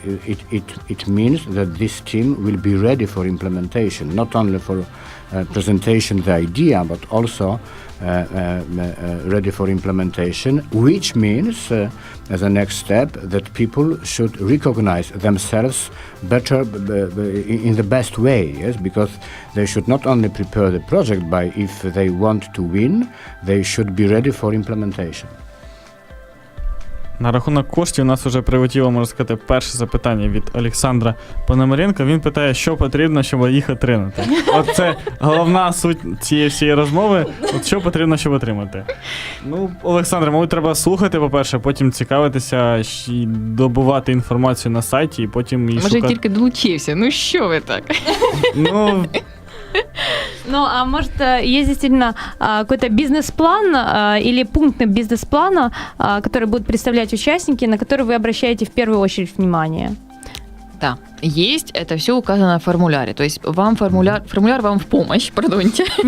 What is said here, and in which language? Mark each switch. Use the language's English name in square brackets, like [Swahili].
[English] It means that this team will be ready for implementation, not only for presentation the idea, but also ready for implementation, which means as a next step that people should recognize themselves better in the best way, yes, because they should not only prepare the project, but if they want to win, they should be ready for implementation. [Ukrainian] На рахунок коштів у нас вже прилетіло, можна сказати, перше запитання від Олександра Пономаренка. Він питає, що потрібно, щоб їх отримати. От це головна суть цієї всієї розмови. От що потрібно, щоб отримати. Ну, Олександр, мабуть, треба слухати, по-перше, потім цікавитися і добувати інформацію на сайті, і потім її шукати. Може, тільки долучився. Ну, що ви так? [Russian] Ну, а может, есть действительно какой-то бизнес-план или пункты бизнес-плана, который будут представлять участники, на которые вы обращаете в первую очередь внимание? Да, есть, это все указано в формуляре. То есть вам формуляр вам в помощь, пардоньте.